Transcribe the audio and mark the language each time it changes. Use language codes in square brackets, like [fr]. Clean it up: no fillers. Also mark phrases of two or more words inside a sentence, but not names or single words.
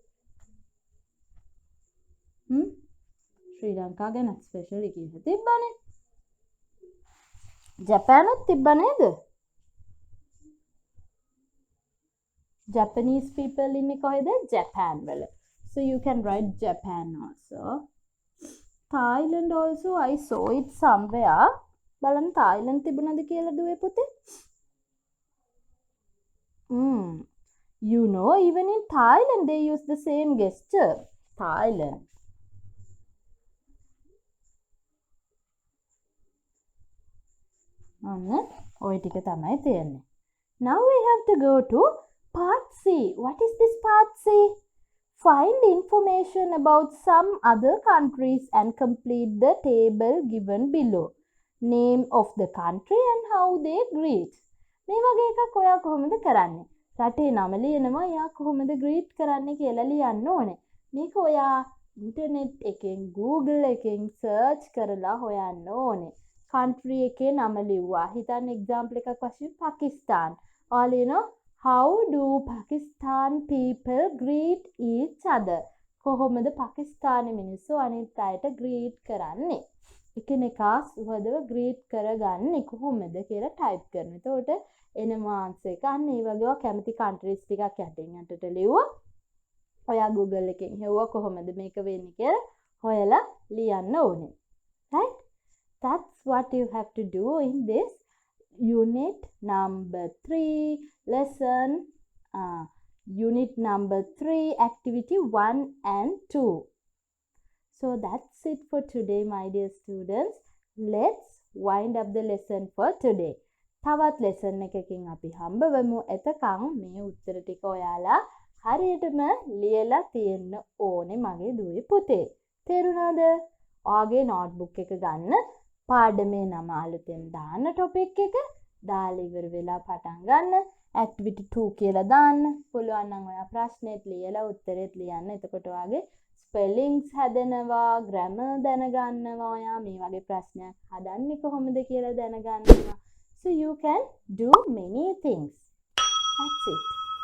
[si] ශ්‍රී ලංකා ගැන ස්පෙෂලි කියලා තිබ්බනේ. ජපානත් තිබ්බ නේද? [en] Japanese people [si] ඉන්නේ කොහෙද? Japan වල. [en] So you can write Japan also. Thailand also I saw it somewhere. [si] බලන්න Thailand තිබුණද කියලා දුවේ පුතේ? [en] You know, even in Thailand they use the same gesture. Thailand. [si] ඔය ටික තමයි තියෙන්නේ. [en] Now we have to go to part C. What is this part C? Find information about some other countries and complete the table given below. Name of the country and how they greet. [si] මේ වගේ එකක් ඔයා කොහොමද කරන්නේ? රටේ නම ලියනවා එයා කොහොමද greet කරන්නේ කියලා ලියන්න ඕනේ. මේක ඔයා ඉන්ටර්නෙට් එකෙන් Google එකෙන් search කරලා හොයන්න ඕනේ. country එකේ නම ලිව්වා. හිතන්න example එකක් වශයෙන් Pakistan. ඔයා ලියනවා [en] how do Pakistan people greet each other? [si] කොහොමද පාකිස්තානයේ මිනිස්සු අනිත් අයට greet කරන්නේ? එකිනෙකා සුහදව greet කරගන්නේ කොහොමද කියලා type කරනවා. එතකොට එනවා answer එක. අන්න ඒ වගේ කැමති countries ටිකක් යටින් යටට ලියුවා. ඔයා Google එකෙන් හෙව්වා කොහොමද මේක වෙන්නේ කියලා හොයලා ලියන්න ඕනේ. [en] Right? That's what you have to do in this unit number 3 lesson unit number 3 activity 1 and 2. So that's it for today my dear students. Let's wind up the lesson for today. [si] තවත් lesson එකකින් අපි හම්බ වෙමු. එතකන් මේ උත්තර ටික ඔයාලා හරියටම ලියලා තියෙන්න ඕනේ මගේ දුවේ පුතේ. තේරුණාද? ඔයාගේ notebook එක ගන්න. පාඩමේ නම අලුතෙන් දාන්න topic එක. දාලා ඉවර වෙලා පටන් ගන්න. activity 2 කියලා දාන්න. පුළුවන් නම් ඔයා ප්‍රශ්නෙත් ලියලා උත්තරෙත් ලියන්න. එතකොට ඔයාගේ spellings හැදෙනවා, grammar දැනගන්නවා. ඔයා මේ වගේ ප්‍රශ්නයක් හදන්නේ කොහොමද කියලා දැනගන්නවා. [en] So you can do many things. That's it.